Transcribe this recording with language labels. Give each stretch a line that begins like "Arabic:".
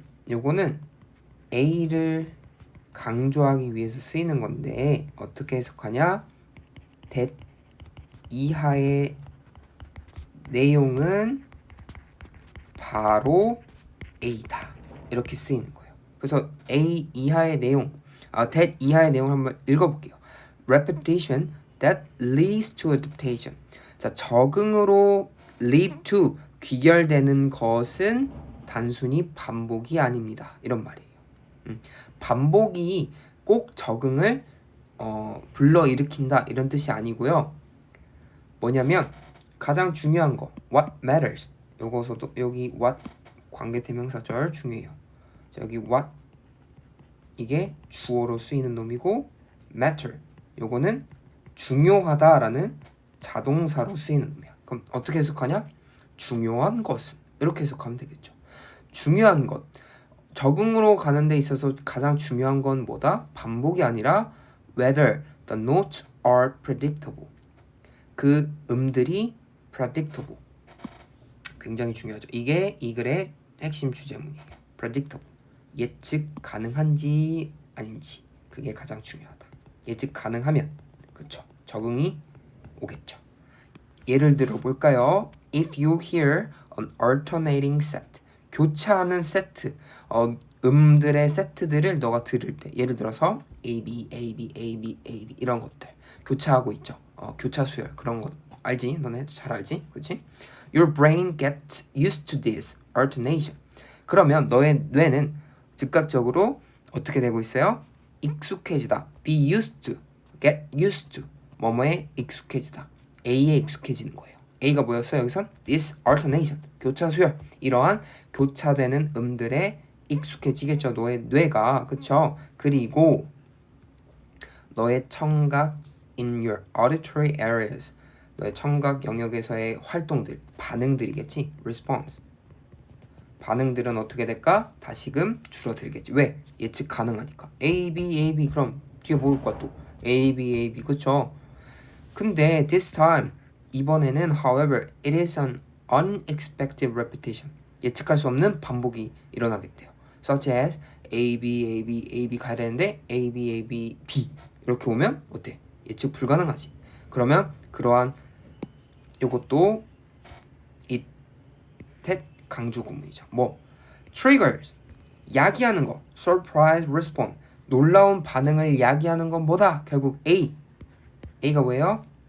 Korean: 요거는 a를 강조하기 위해서 쓰이는 건데 어떻게 해석하냐? that 이하의 내용은 바로 a다 이렇게 쓰이는 거예요. 그래서 a 이하의 내용, that 이하의 내용을 한번 읽어볼게요.
English: repetition that leads to adaptation.
Korean: 자, 적응으로 lead to 귀결되는 것은 단순히 반복이 아닙니다. 이런 말이에요. 반복이 꼭 적응을 불러일으킨다 이런 뜻이 아니고요. 뭐냐면 가장 중요한 거
English: what matters
Korean: 요거서도 여기 what 관계대명사절 중요해요. 자, 여기 what 이게 주어로 쓰이는 놈이고 matter 요거는 중요하다라는 자동사로 쓰이는 놈이야. 그럼 어떻게 해석하냐? 중요한 것은 이렇게 해석하면 되겠죠. 중요한 것 적응으로 가는 데 있어서 가장 중요한 건 뭐다? 반복이 아니라
English: whether the notes are predictable.
Korean: 그 음들이 predictable. 굉장히 중요하죠. 이게 이 글의 핵심 주제문이에요.
English: predictable.
Korean: 예측 가능한지 아닌지 그게 가장 중요하다. 예측 가능하면 그렇죠. 적응이 오겠죠. 예를 들어 볼까요?
English: If you hear an alternating set.
Korean: 교차하는 세트, 음들의 세트들을 너가 들을 때 예를 들어서 A, B, A, B, A, B, A, B 이런 것들 교차하고 있죠. 교차 수열 그런 거 알지? 너네 잘 알지? 그렇지?
English: Your brain gets used to this alternation.
Korean: 그러면 너의 뇌는 즉각적으로 어떻게 되고 있어요? 익숙해지다.
English: Be used to, get used to
Korean: 뭐뭐에 익숙해지다. A에 익숙해지는 거예요. A가 뭐였어요? 여기선
English: this alternation,
Korean: 교차 수열. 이러한 교차되는 음들에 익숙해지겠죠. 너의 뇌가. 그쵸? 그리고 너의 청각
English: in your auditory areas,
Korean: 너의 청각 영역에서의 활동들, 반응들이겠지. response. 반응들은 어떻게 될까? 다시금 줄어들겠지. 왜? 예측 가능하니까. A, B, A, B 그럼 뒤에 뭐일 거야 또? A, B, A, B 그쵸? 근데
English: this time
Korean: 이번에는
English: however it is an unexpected repetition.
Korean: 예측할 수 없는 반복이 일어나겠대요. such as A, B, A, B, A, B 가야 되는데 A, B, A, B, B 이렇게 오면 어때? 예측 불가능하지. 그러면 그러한 요것도 it that 강조 구문이죠. 뭐 triggers 야기하는 거,
English: surprise response
Korean: 놀라운 반응을 야기하는 건 뭐다? 결국 A. A가 뭐예요?